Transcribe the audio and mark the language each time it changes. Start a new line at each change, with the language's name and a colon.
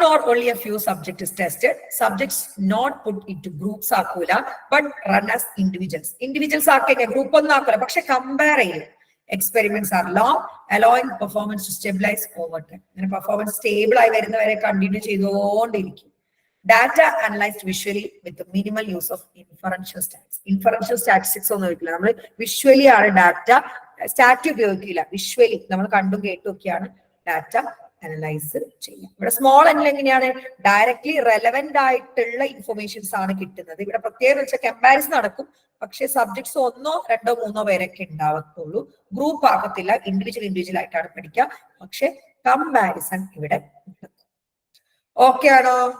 English: only a few subjects is tested. Subjects not put into groups
Malayalam: ആക്കൂല,
English: but run as individuals.
Malayalam: Individuals ആക്കിയ group ഒന്നും ആക്കൂല, പക്ഷെ compare ചെയ്യും.
English: Experiments are long, allowing performance to stabilize over time.
Malayalam: അങ്ങനെ performance stable ആയി വരുന്നവരെ continue ചെയ്തുകൊണ്ടിരിക്കും.
English: Data analyzed visually with the minimal use of inferential statistics.
Malayalam: Inferential statistics ഒന്നും ഒരിക്കലും നമ്മൾ വിഷ്വലി ആണ് ഡാറ്റ, സ്റ്റാറ്റ് ഉപയോഗിക്കില്ല, വിഷ്വലി നമ്മൾ കണ്ടും കേട്ടും ഒക്കെയാണ് ഡാറ്റ അനലൈസ് ചെയ്യാം. ഇവിടെ സ്മോൾ എന്നിൽ എങ്ങനെയാണ് ഡയറക്ട്ലി റെലവെന്റ് ആയിട്ടുള്ള ഇൻഫർമേഷൻസ് ആണ് കിട്ടുന്നത്. ഇവിടെ പ്രത്യേകം വെച്ചാൽ കമ്പാരിസൺ നടക്കും, പക്ഷെ സബ്ജക്ട്സ് 1, 2, 3 പേരൊക്കെ ഉണ്ടാവത്തുള്ളൂ, ഗ്രൂപ്പ് ആകത്തില്ല, ഇൻഡിവിജ്വൽ ആയിട്ടാണ് പഠിക്കുക, പക്ഷെ കമ്പാരിസൺ ഇവിടെ ഓക്കെ ആണോ?